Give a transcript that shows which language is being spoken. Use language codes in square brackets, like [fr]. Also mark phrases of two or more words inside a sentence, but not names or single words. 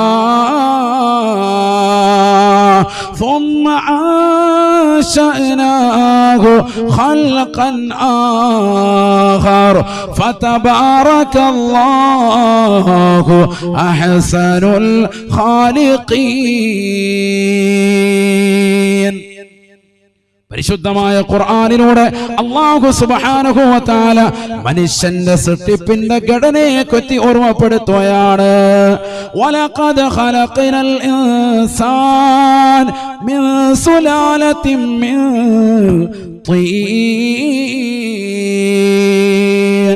[ar] ثم أنشأناه خلقا آخر فتبارك الله أحسن الخالقين. [ml] പരിശുദ്ധമായ ഖുർആനിലൂടെ അല്ലാഹു [ar] سبحانه وتعالى [ml] മനുഷ്യന്റെ സൃഷ്ടിപ്പിന്റെ ഘടനയെ പറ്റി ഓർമ്മപ്പെടുത്തുകയാണ്. [ar] ولقد خلقنا الإنسان من سلالة من طين.